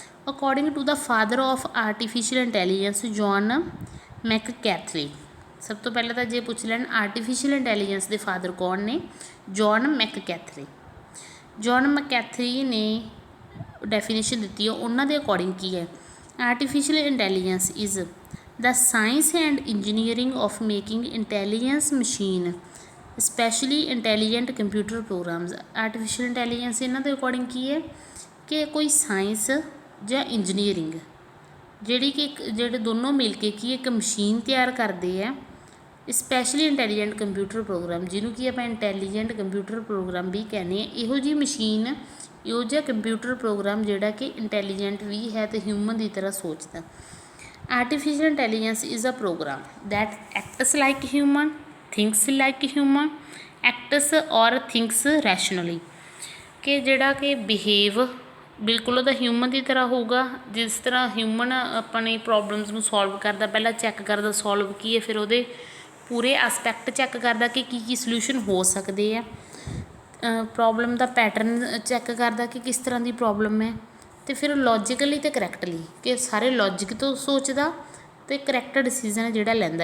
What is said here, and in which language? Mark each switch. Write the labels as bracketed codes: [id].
[en] According to the father of artificial intelligence John McCarthy. [pa] ਸਭ ਤੋਂ ਪਹਿਲਾਂ ਤਾਂ ਜੇ ਪੁੱਛ ਲੈਣ ਆਰਟੀਫਿਸ਼ੀਅਲ ਇੰਟੈਲੀਜੈਂਸ ਦੇ ਫਾਦਰ ਕੌਣ ਨੇ? ਜੌਨ ਮੈਕਕੈਥਰੀ। ਜੌਨ ਮੈਕਕੈਥਰੀ ਨੇ ਡੈਫੀਨੇਸ਼ਨ ਦਿੱਤੀ ਹੈ, ਉਹਨਾਂ ਦੇ ਅਕੋਰਡਿੰਗ ਕੀ ਹੈ? [en] Artificial intelligence is the science and engineering of making intelligence machine especially intelligent computer programs। [pa] artificial intelligence ਇਹਨਾਂ ਦੇ ਅਕੋਰਡਿੰਗ ਕੀ ਹੈ ਕਿ ਕੋਈ ਸਾਇੰਸ ਜਾਂ ਇੰਜੀਨੀਅਰਿੰਗ ਜਿਹੜੀ ਕਿ ਜਿਹੜੇ ਦੋਨੋਂ ਮਿਲ ਕੇ ਕੀ ਇੱਕ ਮਸ਼ੀਨ ਤਿਆਰ ਕਰਦੇ ਆ, ਸਪੈਸ਼ਲੀ ਇੰਟੈਲੀਜੈਂਟ ਕੰਪਿਊਟਰ ਪ੍ਰੋਗਰਾਮ, ਜਿਹਨੂੰ ਕਿ ਆਪਾਂ ਇੰਟੈਲੀਜੈਂਟ ਕੰਪਿਊਟਰ ਪ੍ਰੋਗਰਾਮ ਵੀ ਕਹਿੰਦੇ ਹਾਂ। ਇਹੋ ਜਿਹੀ ਮਸ਼ੀਨ, ਇਹੋ ਜਿਹਾ ਕੰਪਿਊਟਰ ਪ੍ਰੋਗਰਾਮ ਜਿਹੜਾ ਕਿ ਇੰਟੈਲੀਜੈਂਟ ਵੀ ਹੈ ਅਤੇ ਹਿਊਮਨ ਦੀ ਤਰ੍ਹਾਂ ਸੋਚਦਾ। [en] Artificial intelligence is a program that acts like human, thinks like human, acts or thinks rationally। [pa] ਕਿ ਜਿਹੜਾ ਕਿ ਬਿਹੇਵ ਬਿਲਕੁਲ ਉਹਦਾ ਹਿਊਮਨ ਦੀ ਤਰ੍ਹਾਂ ਹੋਊਗਾ, ਜਿਸ ਤਰ੍ਹਾਂ ਹਿਊਮਨ ਆਪਣੀ ਪ੍ਰੋਬਲਮਸ ਨੂੰ ਸੋਲਵ ਕਰਦਾ, ਪਹਿਲਾਂ ਚੈੱਕ ਕਰਦਾ ਸੋਲਵ ਕੀ ਹੈ, ਫਿਰ ਉਹਦੇ ਪੂਰੇ ਐਸਪੈਕਟ ਚੈੱਕ ਕਰਦਾ ਕਿ ਕੀ ਸਲਿਊਸ਼ਨ ਹੋ ਸਕਦੇ ਆ, ਪ੍ਰੋਬਲਮ ਦਾ ਪੈਟਰਨ ਚੈੱਕ ਕਰਦਾ ਕਿ ਕਿਸ ਤਰ੍ਹਾਂ ਦੀ ਪ੍ਰੋਬਲਮ ਹੈ, ਅਤੇ ਫਿਰ ਲੌਜੀਕਲੀ ਅਤੇ ਕਰੈਕਟਲੀ ਕਿ ਸਾਰੇ ਲੌਜਿਕ ਤੋਂ ਸੋਚਦਾ ਅਤੇ ਕਰੈਕਟ ਡਿਸੀਜ਼ਨ ਜਿਹੜਾ ਲੈਂਦਾ।